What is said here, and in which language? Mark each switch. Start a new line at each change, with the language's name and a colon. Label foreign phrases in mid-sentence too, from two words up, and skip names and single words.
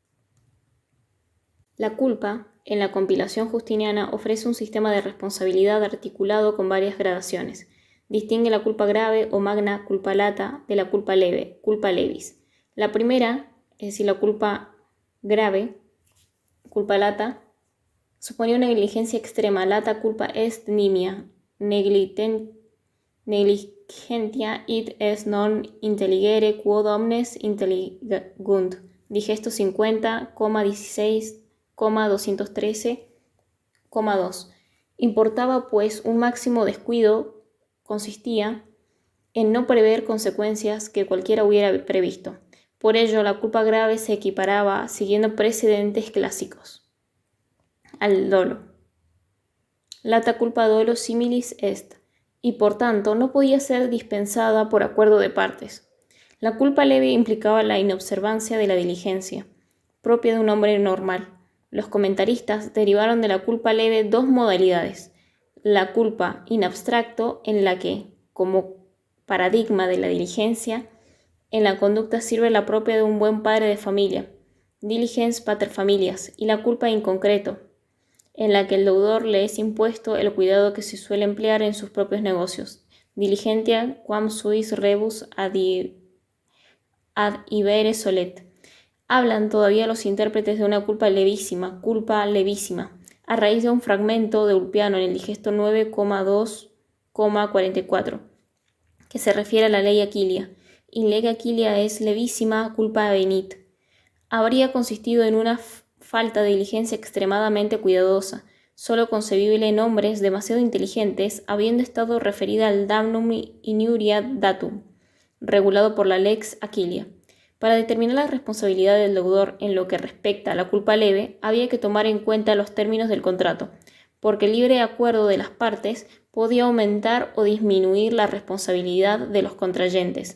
Spanish: La culpa, en la compilación justiniana, ofrece un sistema de responsabilidad articulado con varias gradaciones. Distingue la culpa grave o
Latin: magna culpa lata
Spanish: de la culpa leve,
Latin: culpa levis.
Spanish: La primera, es decir, la culpa grave,
Latin: culpa lata,
Spanish: suponía una negligencia extrema.
Latin: Lata culpa est nimia, negligentia id est non intelligere quod omnes intellegunt.
Spanish: Digesto 50,16,213,2. Importaba, pues, un máximo descuido consistía en no prever consecuencias que cualquiera hubiera previsto. Por ello, la culpa grave se equiparaba, siguiendo precedentes clásicos, al dolo.
Latin: Lata culpa dolo similis est,
Spanish: y por tanto no podía ser dispensada por acuerdo de partes. La culpa leve implicaba la inobservancia de la diligencia, propia de un hombre normal. Los comentaristas derivaron de la culpa leve dos modalidades: la
Latin: culpa in abstracto,
Spanish: en la que, como paradigma de la diligencia, en la conducta sirve la propia de un buen padre de familia,
Latin: diligens pater familias,
Spanish: y la
Latin: culpa in concreto,
Spanish: en la que el deudor le es impuesto el cuidado que se suele emplear en sus propios negocios,
Latin: diligentia quam suis rebus ad ibere solet.
Spanish: Hablan todavía los intérpretes de una culpa levísima, a raíz de un fragmento de Ulpiano en el digesto 9,2,44, que se refiere a la ley Aquilia.
Latin: In lega Aquilia es levísima culpa venit.
Spanish: Habría consistido en una falta de diligencia extremadamente cuidadosa, solo concebible en hombres demasiado inteligentes, habiendo estado referida al
Latin: damnum iniuriat datum,
Spanish: regulado por la lex Aquilia. Para determinar la responsabilidad del deudor en lo que respecta a la culpa leve, había que tomar en cuenta los términos del contrato, porque el libre acuerdo de las partes podía aumentar o disminuir la responsabilidad de los contrayentes.